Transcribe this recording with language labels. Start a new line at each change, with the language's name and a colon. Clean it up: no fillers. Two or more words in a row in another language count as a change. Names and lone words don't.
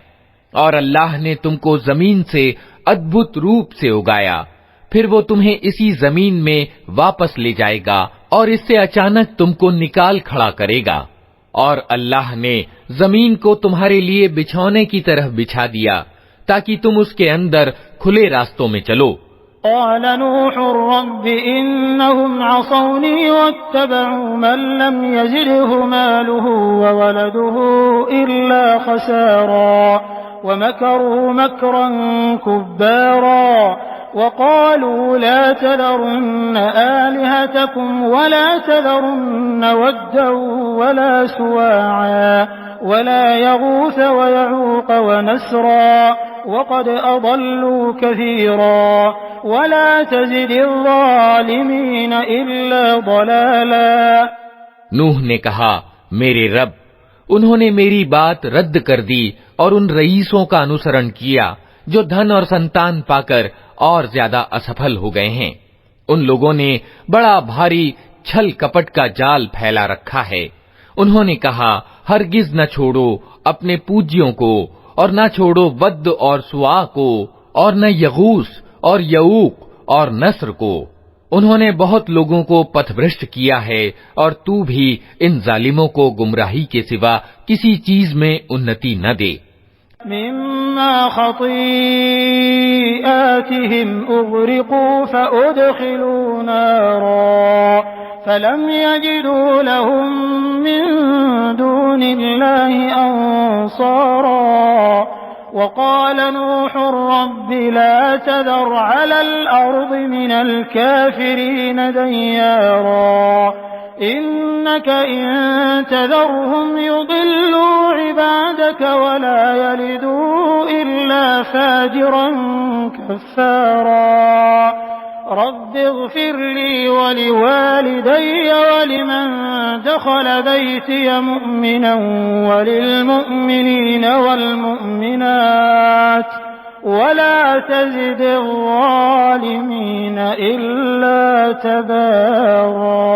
Hindi: और अल्लाह ने तुमको जमीन से अद्भुत रूप से उगाया, फिर वो तुम्हें इसी जमीन में वापस ले जाएगा और इससे अचानक तुमको निकाल खड़ा करेगा। और अल्लाह ने जमीन को तुम्हारे लिए बिछौने की तरह बिछा दिया ताकि तुम उसके अंदर खुले रास्तों में चलो।
Arabic: قال نوح رب إنهم عصوني واتبعوا من لم يزده ماله وولده إلا خسارا ومكروا مكرا كبارا وقالوا لا تذرن آلهتكم ولا تذرن ودا ولا سواعا ولا يغوث ويعوق ونسرا وقد أضلوا كثيرا ولا تزد الظالمين إلا ضلالا.
Hindi: नूह ने कहा, मेरे रब, उन्होंने मेरी बात रद्द कर दी और उन रईसों का अनुसरण किया जो धन और संतान पाकर और ज्यादा असफल हो गए हैं। उन लोगों ने बड़ा भारी छल कपट का जाल फैला रखा है। उन्होंने कहा, हरगिज न छोड़ो अपने पूज्यों को, और न छोड़ो वद्द और सुआ को, और न यगूस और यऊक और नस्र को। उन्होंने बहुत लोगों को पथभ्रष्ट किया है, और तू भी इन जालिमों को गुमराही के सिवा किसी चीज में उन्नति न दे।
Arabic: مما خطيئاتهم أغرقوا فأدخلوا نارا فلم يجدوا لهم من دون الله أنصارا وقال نوح رب لا تذر على الأرض من الكافرين ديارا إنك إن تذرهم يضلوا عبادك ولا يلدوا إلا فاجرا كفارا رب اغفر لي ولوالدي ولمن دخل بيتي مؤمنا وللمؤمنين والمؤمنات ولا تزد الظالمين إلا تبارا.